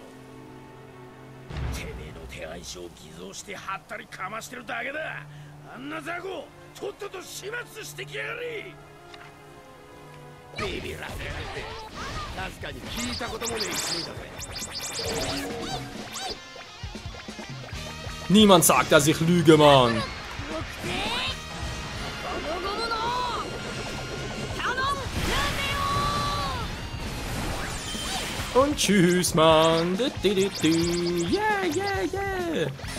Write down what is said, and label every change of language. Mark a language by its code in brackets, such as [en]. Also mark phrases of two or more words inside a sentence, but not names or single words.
[ja] てめえの手配書を偽造してはったりかましてるだけだ。あんな雑魚とっとと始末してきやがれ。ビビらせやがって。確かに聞いたこともねえ一味だぜ。 [de] Niemand sagt, dass ich lüge, Mann. Und tschüss, Mann. Yeah.